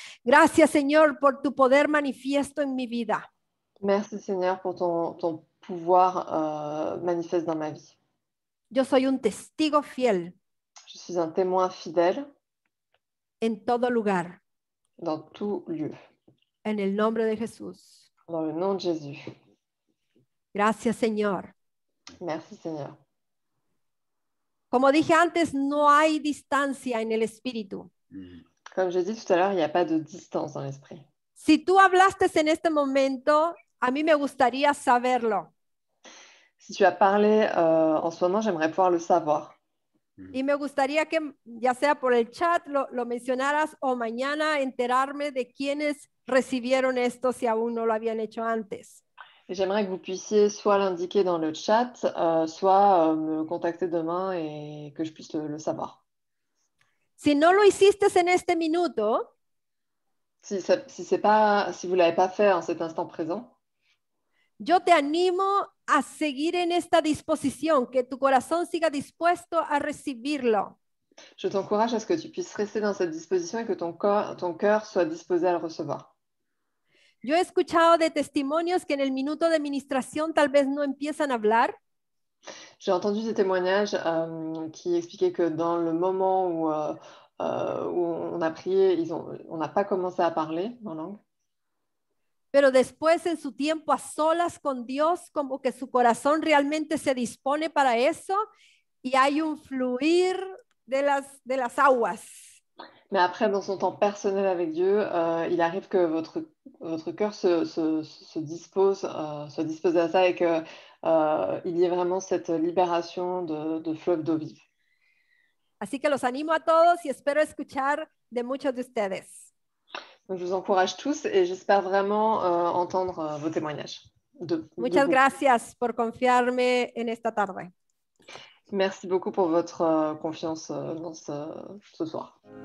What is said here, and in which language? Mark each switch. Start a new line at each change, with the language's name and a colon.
Spanish: Gracias, Señor, por tu poder manifiesto en mi vida.
French: Merci Seigneur pour ton pouvoir manifeste dans ma vie.
Spanish: Yo soy un testigo fiel
French: Je suis un témoin fidèle
Spanish: en todo lugar,
French: dans tout lieu.
Spanish: en el nombre de Jesús.
French: Dans le nom de Jésus.
Spanish: Gracias, Señor.
French: Merci Seigneur.
Spanish: Como dije antes, no hay distancia en el espíritu.
French: Comme j'ai dit tout à l'heure, il n'y a pas de distance dans l'esprit.
Spanish: Si tú hablaste en este momento, a mí me gustaría saberlo.
French: Si tu as parlé en ce moment, j'aimerais pouvoir le savoir.
Spanish: Y me gustaría que, ya sea por el chat, lo mencionaras o mañana enterarme de quiénes recibieron esto si aún no lo habían hecho antes.
French: Et j'aimerais que vous puissiez soit l'indiquer dans le chat, soit me contacter demain et que je puisse le savoir.
Spanish: Si no lo hiciste en este minuto,
French: Si vous ne l'avez pas fait en cet instant présent,
Spanish: yo te animo a seguir en esta disposición, que tu corazón siga dispuesto a recibirlo.
French: je t'encourage à ce que tu puisses rester dans cette disposition et que ton cœur soit disposé à le recevoir.
Spanish: Yo he escuchado de testimonios que en el minuto de ministración tal vez no empiezan a hablar.
French: J'ai entendu des témoignages qui expliquaient que dans le moment où on a prié, on n'a pas commencé à parler en langue.
Spanish: Pero después en su tiempo a solas con Dios, como que su corazón realmente se dispone para eso y hay un fluir de las aguas.
French: Mais après, dans son temps personnel avec Dieu, il arrive que votre cœur se dispose à ça et qu'il y ait vraiment cette libération de fleuves d'eau vive.
Spanish: Así que los animo a todos y espero escuchar de muchos de ustedes.
French: Donc, je vous encourage tous et j'espère vraiment entendre vos témoignages.
Spanish: Muchas gracias por confiarme en esta tarde.
French: Merci beaucoup pour votre confiance dans ce soir.